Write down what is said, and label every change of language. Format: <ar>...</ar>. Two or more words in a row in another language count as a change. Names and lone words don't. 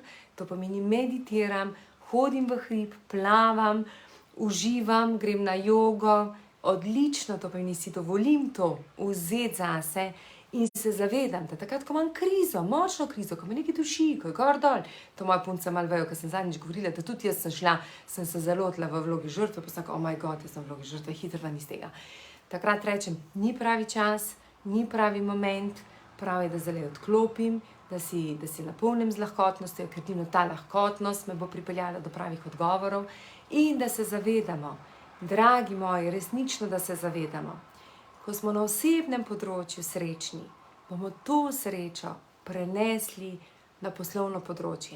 <sl>To pomeni meditiram, hodim v hrib, plavam, uživam, grem na jogo, odlično, to pomeni si dovolim to vzeti zase in se zavedam, da takrat, ko imam krizo, močno krizo, ko me nekaj duši, ko je gor dol, to moja punca malo vejo, ker sem zadnjič govorila, da tudi jaz sem se zalotila v vlogi žrtve, pa sem rekla,</sl> <en>oh my god,</en> <sl>jaz sem v vlogi žrtve, hitro ven iz tega. Takrat rečem, ni pravi čas, ni pravi moment, prav je, da zdaj odklopim, da si napolnim z lahkotnostjo, ker edino ta lahkotnost me bo pripeljala do pravih odgovorov in da se zavedamo, dragi moji, resnično, da se zavedamo, ko smo na osebnem področju srečni, bomo to srečo prenesli na poslovno področje.</sl>